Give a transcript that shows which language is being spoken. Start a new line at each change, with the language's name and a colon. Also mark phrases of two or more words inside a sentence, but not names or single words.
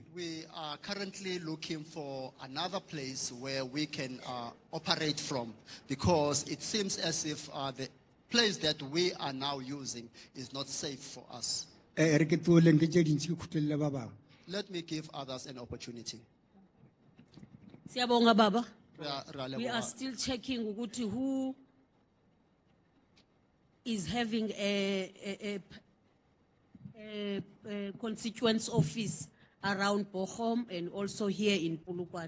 English: We are currently looking for another place where we can operate from, because it seems as if the place that we are now using is not safe for us.
Northern Sotho: Re ke toleng ke tše dintši ke khutlelele ba bangwe.
English: Let me give others an opportunity.
Zulu: Siyabonga baba.
Northern Sotho: Ra
English: We are
Northern Sotho: leboha.
English: still checking ukuthi who is having a constituents office around Bochum and also here in Polokwane.